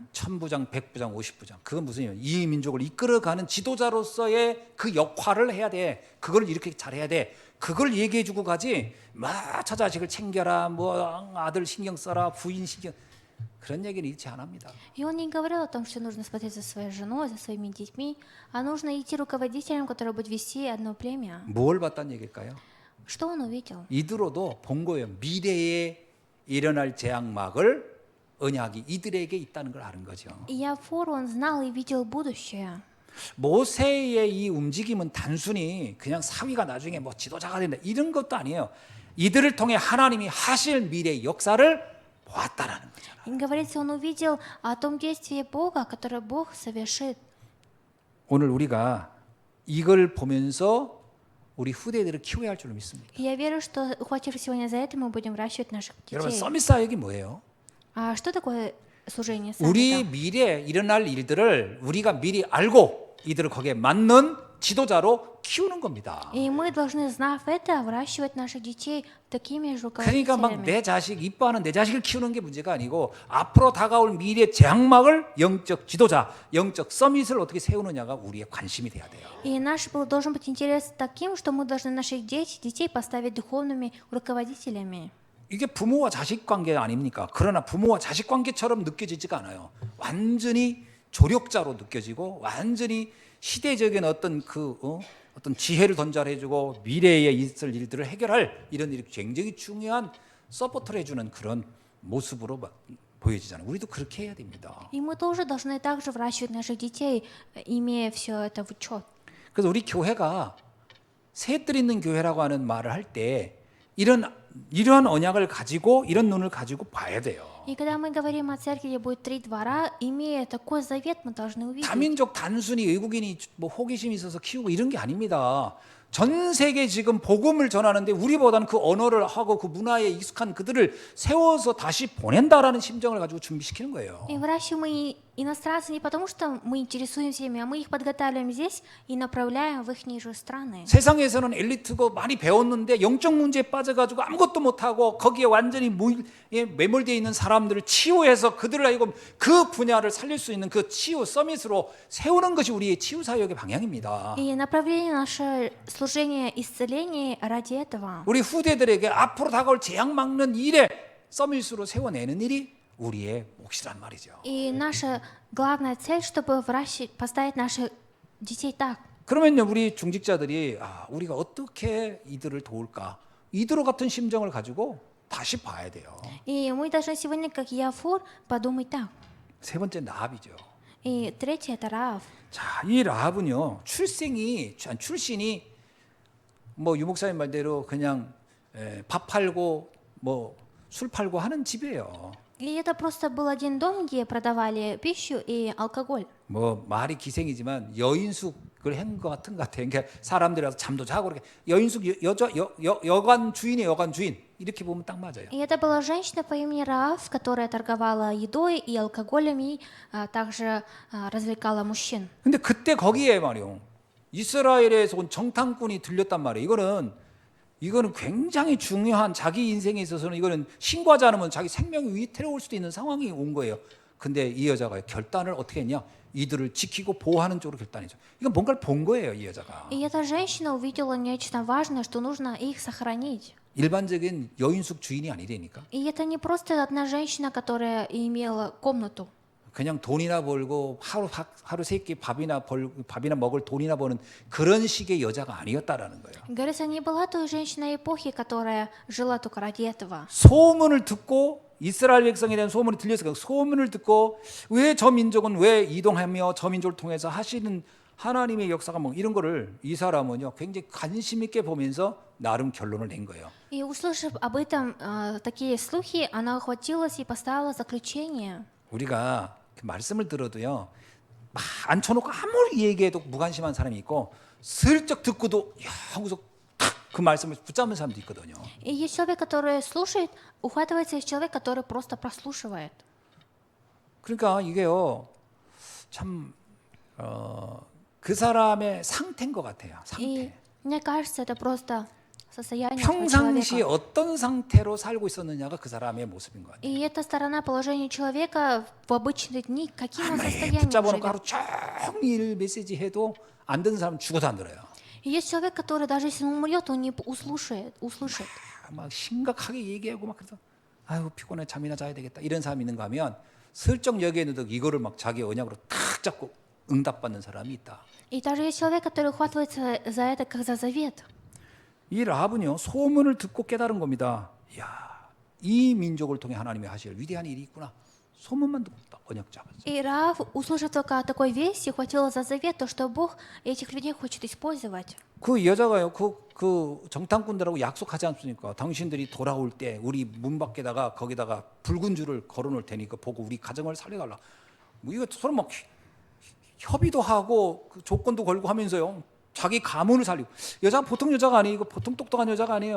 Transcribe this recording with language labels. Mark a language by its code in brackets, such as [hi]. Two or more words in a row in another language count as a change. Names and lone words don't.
[ko] 1000부장, 100부장, 50부장. 그건 무슨 얘기예요? 이 민족을 이끌어가는 지도자로서의 그 역할을 해야 돼. 그걸 이렇게 잘해야 돼. 그걸 얘기해주고 가지. 막 처자식을 챙겨라. 뭐 아들 신경 써라. 부인 신경. 그런 얘기를 읽지 않습니다. [ru] И он не говорил о том, что нужно смотреть за своей женой, за своими детьми, а нужно идти руководителем, который будет вести одно племя. [ko] 뭘 봤다는 얘기일까요? [ru] Что он увидел? [ko] 이드로도 본 거예요. 미래에 일어날 재앙막을 언약이 이들에게 있다는 걸 아는 거죠. [ru] Иофор, он знал и видел будущее. [ko] 모세의 이 움직임은 단순히 그냥 사위가 나중에 뭐 지도자가 된다 이런 것도 아니에요. 이들을 통해 하나님이 하실 미래의 역사를 보았다라는 거잖아요. [ru] И говорится, он увидел о том действии Бога, которое Бог совершит. [ko] 오늘 우리가 이걸 보면서 우리 후대들을 키워야 할 줄 믿습니다. [ru] И я верю, что, ухватившись сегодня за это, мы будем выращивать наших [ko] 여러분 [ru] детей. [ko] 서밋 사역이 뭐예요? [ru] А что такое служение [ko] 우리 [ru] саммита? [ko] 미래에 일어날 일들을 우리가 미리 알고 이들을 거기에 맞는 지도자로 키우는 겁니다. [ru] И мы должны, знав это, выращивать наших детей такими же [ko] 그러니까 막 [ru] руководителями. [ko] 내 자식 이뻐하는 내 자식을 키우는 게 문제가 아니고 앞으로 다가올 미래 장막을 영적 지도자, 영적 서밋을 어떻게 세우느냐가 우리의 관심이 돼야 돼요. [ru] И наш должен быть интерес таким, что мы должны наших детей поставить духовными руководителями. [ko] 이게 부모와 자식 관계 아닙니까? 그러나 부모와 자식 관계처럼 느껴지지가 않아요. 완전히 조력자로 느껴지고 완전히 시대적인 어떤 어떤 지혜를 던져해주고 미래에 있을 일들을 해결할 이런 일이 굉장히 중요한 서포트를 해주는 그런 모습으로 보여지잖아요. 우리도 그렇게 해야 됩니다. [ru] И мы тоже должны также выращивать наших детей, имея все это в учет. [ko] 그래서 우리 교회가 새뜰 있는 교회라고 하는 말을 할 때 이러한 언약을 가지고 이런 눈을 가지고 봐야 돼요. [ru] И когда мы говорим о церкви, где будет 3 двора, имея такой завет, мы должны увидеть. [ko] 다민족 단순히 외국인이 뭐 호기심이 있어서 키우고 이런 게 아닙니다. 전 세계 지금 복음을 전하는데 우리보다는 그 언어를 하고 그 문화에 익숙한 그들을 세워서 다시 보낸다라는 심정을 가지고 준비시키는 거예요. [ru] И выращиваем мы иностранцы не потому, что мы интересуемся ими, а мы их подготавливаем здесь и направляем в их же страны. [ko] 세상에서는 엘리트고 많이 배웠는데 영적 문제에 빠져가지고 아무것도 못하고 거기에 완전히 매몰되어 있는 사람들을 치유해서 그들을 알고 그 분야를 살릴 수 있는 그 치유 서밋으로 세우는 것이 우리의 치유 사역의 방향입니다. [ru] И направление наше служение исцеления ради этого. [ko] 우리 후대들에게 앞으로 다가올 재앙 막는 일에 서밋으로 세워내는 일이 우리의 몫이란 말이죠. [ru] И наша главная цель, чтобы поставить наших детей так. [ko] 그러면요, 우리 중직자들이 우리가 어떻게 이들을 도울까? 이들과 같은 심정을 가지고 다시 봐야 돼요. [ru] И мы должны сегодня, как Яфор, подумать так. [ko] 세 번째 라합이죠. [ru] И третье это Раав. [ko] 자, 이 라합은요, 출신이 뭐 유목사님 말대로 그냥 밥 팔고 뭐 술 팔고 하는 집이에요. [ru] И это просто был один дом, где продавали пищу и алкоголь. [ko] 뭐 말이 기생이지만 여인숙을 한 것 같은 것 같아요. 그러니까 사람들이 와서 잠도 자고 그렇게 여인숙 여관 주인이 여관 주인 이렇게 보면 딱 맞아요. [ru] И это была женщина по имени Раав, которая торговала едой и алкоголем и также развлекала мужчин. [ko] 근데 그때 거기에 말이요, 이스라엘에서 온 정탐꾼이 들렸단 말이에요. 이거는 굉장히 중요한 자기 인생에 있어서는 이거는 신고하지 않으면 자기 생명이 위태로울 수도 있는 상황이 온 거예요. 근데 이 여자가 결단을 어떻게 했냐? 이들을 지키고 보호하는 쪽으로 결단했죠. 이건 뭔가를 본 거예요, 이 여자가. [ru] И эта женщина увидела нечто важное, что нужно их сохранить. [ko] 일반적인 여인숙 주인이 아니라니까. [ru] И это не просто одна женщина, которая имела комнату. [ko] 그냥 돈이나 벌고 하루 세 끼 밥이나 먹을 돈이나 버는 그런 식의 여자가 아니었다라는 거예요. [ru] Говорится, не была той женщиной эпохи, которая жила только ради этого. [ko] 소문을 듣고 이스라엘 백성에 대한 소문이 들렸어요. 소문을 듣고 왜 저 민족은 왜 이동하며 저 민족을 통해서 하시는 하나님의 역사가 뭐 이런 거를 이 사람은요 굉장히 관심 있게 보면서 나름 결론을 낸 거예요. [ru] И услышав об этом такие слухи, она охватилась и поставила заключение. [ko] 우리가 말씀을 들어도요 막 앉혀놓고 아무리 얘기해도 무관심한 사람이 있고 슬쩍 듣고도 야 하고서 탁 그 말씀을 붙잡는 사람도 있거든요. [ru] И есть человек, который слушает, ухватывается из человека, который просто прослушивает. [ko] 그러니까 이게요 참 그 사람의 상태인 것 같아요. 상태. [ru] И мне кажется, это просто состояние этого [ko] 평상시 [ru] человека. [ko] 어떤 상태로 살고 있었느냐가 그 사람의 모습인 것 같아요. [ru] И эта сторона положения человека в обычные дни, каким он [ko] 아무리 [ru] состоянием [ko] 붙잡아놓고 [ru] живет. [ko] 하루 종일 메시지 해도 안 듣는 사람은 죽어도 안 들어요. [ru] И есть человек, который даже если он умрет, он не услышит. [ko] 막 심각하게 얘기하고 막 그래서 아유 피곤해 잠이나 자야 되겠다 이런 사람이 있는가 하면 슬쩍 여기에는 이거를 막 자기 언약으로 탁 잡고 응답받는 사람이 있다. [ru] И даже есть человек, который ухватывается за это как за завет. [ko] 이 라합은요 소문을 듣고 깨달은 겁니다. 이야, 이 민족을 통해 하나님이 하실 위대한 일이 있구나. 소문만 듣고 딱 언약 잡았어요. [ru] И Раав, услышав только такой весть, ухватила за завет, то, что Бог этих людей хочет использовать. [ko] 그 여자가요 그 정탐꾼들하고 약속하지 않습니까? 당신들이 돌아올 때 우리 문 밖에다가 거기다가 붉은 줄을 걸어놓을 테니까 보고 우리 가정을 살려달라. 뭐 이거 서로 막 협의도 하고 그 조건도 걸고 하면서요. 자기 가문을 살리고 여자가 보통 여자가 아니고 보통 똑똑한 여자가 아니에요.